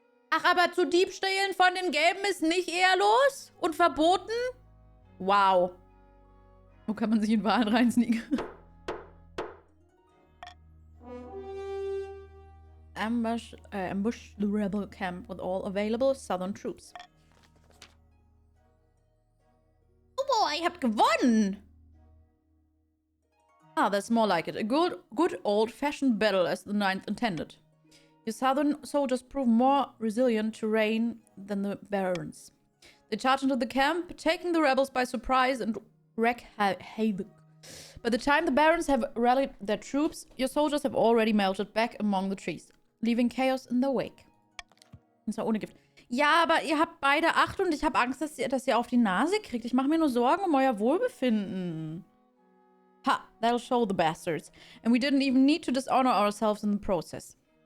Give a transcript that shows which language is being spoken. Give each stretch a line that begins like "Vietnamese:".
German: Ach, aber zu Diebstählen von den Gelben ist nicht ehrlos und verboten? Wow. Wo kann man sich in Wahlen reinsneaken?
English: Ambush the rebel camp with all available southern troops.
German: Oh, ihr habt gewonnen!
English: Ah, that's more like it. A good old-fashioned battle as the 9th intended. Your southern soldiers prove more resilient to reign than the barons. They charge into the camp, taking the rebels by surprise and wreak havoc. By the time the barons have rallied their troops, your soldiers have already melted back among the trees, leaving chaos in their wake.
German: Und zwar ohne Gift. Ja, aber ihr habt beide 8 und ich habe Angst, dass ihr auf die Nase kriegt. Ich mache mir nur Sorgen um euer Wohlbefinden.
English: Ha, that'll show the bastards. And we didn't even need to dishonor ourselves in the process.